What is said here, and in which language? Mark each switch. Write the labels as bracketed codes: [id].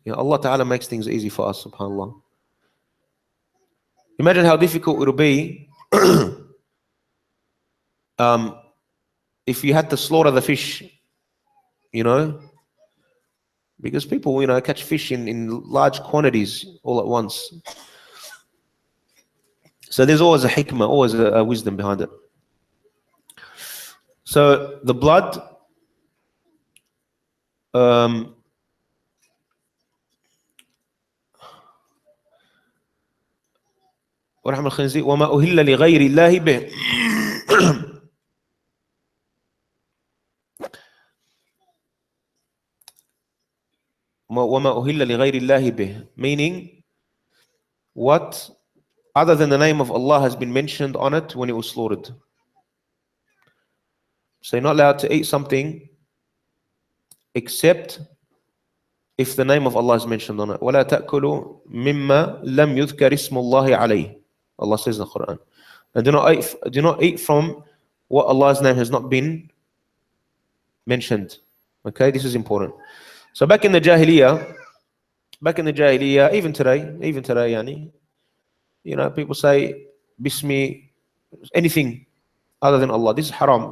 [en] Allah Ta'ala makes things easy for us, subhanAllah. Imagine how difficult it will be if you had to slaughter the fish, because people, catch fish in large quantities all at once. So there's always a hikmah, always a wisdom behind it. So the blood, [ar] ولحم الخنزير وما أهل لغير الله به. وما أهل لغير الله به, [en] meaning what other than the name of Allah has been mentioned on it when it was slaughtered. So you're not allowed to eat something except if the name of Allah is mentioned on it. [ar] ولا تأكلوا مما لم يذكر اسم الله عليه. [en] Allah says in the Quran. And do not eat from what Allah's name has not been mentioned. Okay, this is important. So back in the Jahiliyyah, even today, people say Bismi, anything other than Allah. This is haram.